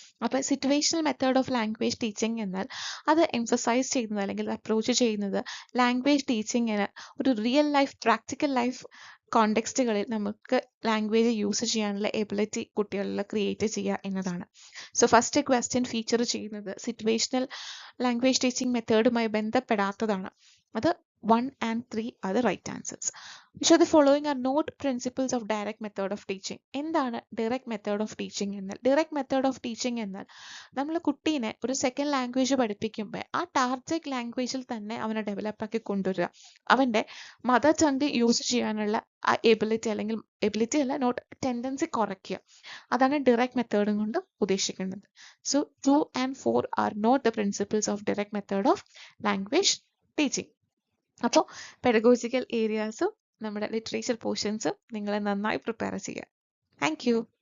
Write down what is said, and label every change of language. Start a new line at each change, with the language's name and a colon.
Malayalam: അപ്പോൾ situational method of language teaching എന്നാൽ അത് എംഫസൈസ് ചെയ്യുന്നത് അല്ലെങ്കിൽ അപ്രോച്ച് ചെയ്യുന്നത് ലാംഗ്വേജ് ടീച്ചിങ്ങിന് ഒരു റിയൽ ലൈഫ്, പ്രാക്ടിക്കൽ ലൈഫ് കോണ്ടെക്സ്റ്റുകളിൽ നമുക്ക് ലാംഗ്വേജ് യൂസ് ചെയ്യാനുള്ള എബിലിറ്റി കുട്ടികളിൽ ക്രിയേറ്റ് ചെയ്യുക എന്നതാണ്. സോ ഫസ്റ്റ് ക്വസ്റ്റ്യൻ ഫീച്ചർ ചെയ്യുന്നത് സിറ്റുവേഷണൽ ലാംഗ്വേജ് ടീച്ചിങ് മെത്തേഡുമായി ബന്ധപ്പെടാത്തതാണ്.
English: അത് 1 and 3 are the right answers. So the following are not principles of direct method of teaching.
Malayalam: എന്താണ് direct method of teaching എന്നാൽ? direct method of teaching എന്നാൽ നമ്മൾ കുട്ടീനെ ഒരു second language പഠിപ്പിക്കുമ്പോൾ ആ ടാർഗറ്റ് ലാംഗ്വേജിൽ തന്നെ അവനെ ഡെവലപ്പ് ആക്കി കൊണ്ടുവരിക. അവൻ്റെ മദർ ടങ് യൂസ് ചെയ്യാനുള്ള ആ എബിലിറ്റി അല്ലെങ്കിൽ എബിലിറ്റി അല്ല നോട്ട് ടെൻഡൻസി കുറയ്ക്കുക. അതാണ് ഡിറക്റ്റ് മെത്തേഡ് കൊണ്ട് ഉദ്ദേശിക്കുന്നത്.
English: So 2 and 4 are not the principles of direct method of language teaching.
Malayalam: അപ്പോൾ പെഡഗോജിക്കൽ ഏരിയാസും നമ്മുടെ ലിറ്ററേച്ചർ പോർഷൻസും നിങ്ങൾ നന്നായി പ്രിപ്പയർ ചെയ്യുക. Thank you.